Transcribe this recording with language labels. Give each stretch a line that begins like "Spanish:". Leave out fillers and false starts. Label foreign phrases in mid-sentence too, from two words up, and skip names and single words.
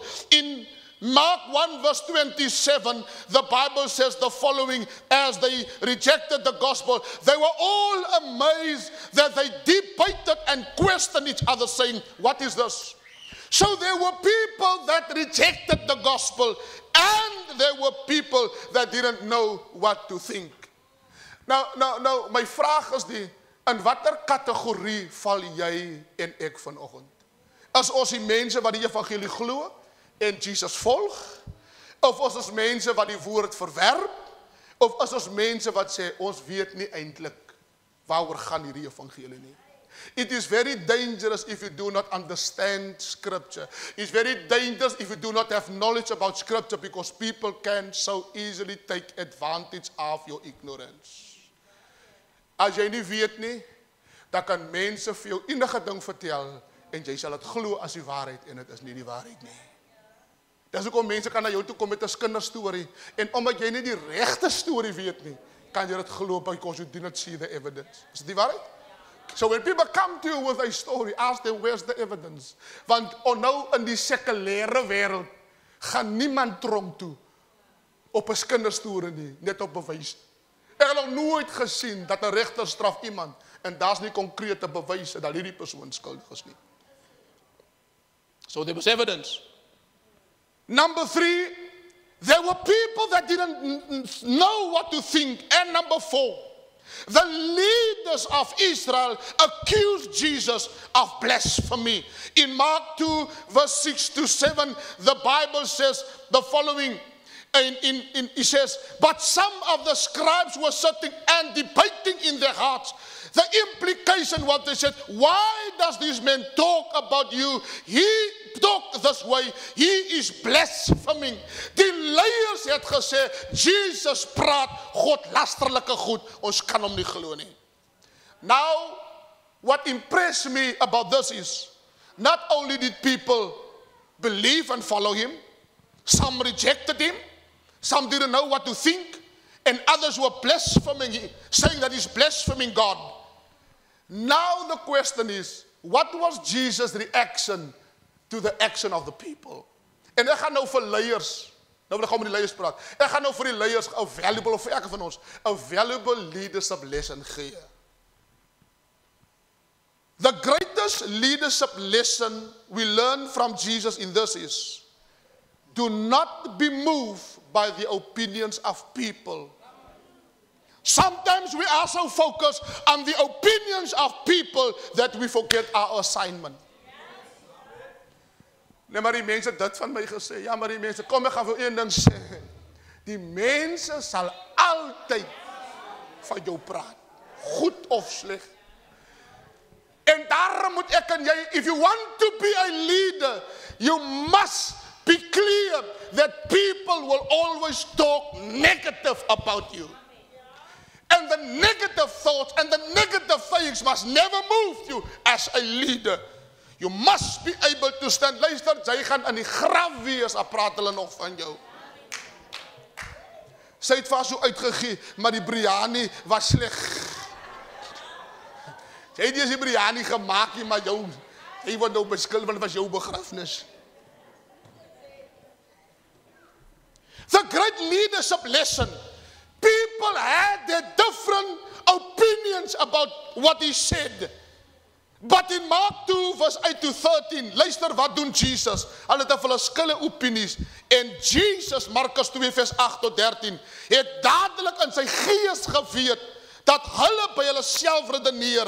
English: In Mark 1 verse 27, the Bible says the following, as they rejected the gospel, they were all amazed that they debated and questioned each other, saying, what is this? So there were people that rejected the gospel, and there were people that didn't know what to think. Now,
Afrikaans: my vraag is die, in watter kategorie val jy en ek vanoggend? Is ons die mense wat die evangelie glo en Jesus volg? Of is ons mense wat die woord verwerp? Of is ons mense wat sê, ons weet nie eintlik waaroor gaan hierdie evangelie nie?
English: It is very dangerous if you do not understand scripture. It's very dangerous if you do not have knowledge about scripture, because people can so easily take advantage of your ignorance.
Afrikaans: As jy nie weet nie, dan kan mense vir jou enige ding vertel en jy sal dit glo as die waarheid en dit is nie die waarheid nie. Dis hoekom mense kan na jou toe kom met 'n kinderstorie en omdat jy nie die regte storie weet nie, kan jy dit glo
English: because you do not see the evidence.
Afrikaans: Is dit die waarheid?
English: So when people come to you with a story, ask them where's the evidence.
Afrikaans: Want nou in die sekulêre wêreld gaan niemand tronk toe op 'n kinderstorie nie, net op bewys. Ek het nog nooit gesien dat 'n regter straf iemand en daar's nie konkrete bewyse dat hierdie persoon skuldig is nie.
English: So there was evidence. Number 3, there were people that didn't know what to think. And number 4, the leaders of Israel accused Jesus of blasphemy. In Mark 2, verse 6 to 7, the Bible says the following. It says, but some of the scribes were sitting and debating in their hearts. The implication was they said, why does this man talk about you? He talk this way. He is blaspheming.
Afrikaans: Die leiers het gesê, Jesus praat godlasterlike goed. Ons kan hom nie glo nie.
English: Now, what impressed me about this is, not only did people believe and follow him, some rejected him, some didn't know what to think, and others were blaspheming him, saying that he's blaspheming God. Now the question is, what was Jesus' reaction to the action of the people?
Afrikaans: En ek gaan nou vir leiers, nou wil ek gou met die leiers praat, ek gaan nou vir die leiers, vir elke van ons, 'n
English: valuable leadership lesson
Afrikaans: gee.
English: The greatest leadership lesson we learn from Jesus in this is, do not be moved by the opinions of people. Sometimes we are so focused on the opinions of people that we forget our assignment.
Afrikaans: Nee, maar die mense dit van my gesê. Ja, maar die mense, kom ek gaan vir een ding sê. Die mense sal altyd van jou praat. Goed of sleg. En daarom moet ek en jy,
English: if you want to be a leader, you must be clear that people will always talk negative about you. And the negative thoughts and the negative things must never move you as a leader. You must be able to stand.
Afrikaans: Luister, jy gaan in die graf wees, al praat hulle nog van jou. Sy het vast so uitgegee, maar die biryani was sleg. Sy het die biryani gemaak, maar jy word nou beskuld, want het was jou begrafnis.
English: The great leadership lesson. People had their different opinions about what he said. But in Mark 2 verse 8 to 13,
Afrikaans: luister wat doen Jesus. Hulle het verskillende opinies. En Jesus, Markus 2 vers 8 tot 13, het dadelik in sy gees geweet dat hulle by hulle self redeneer.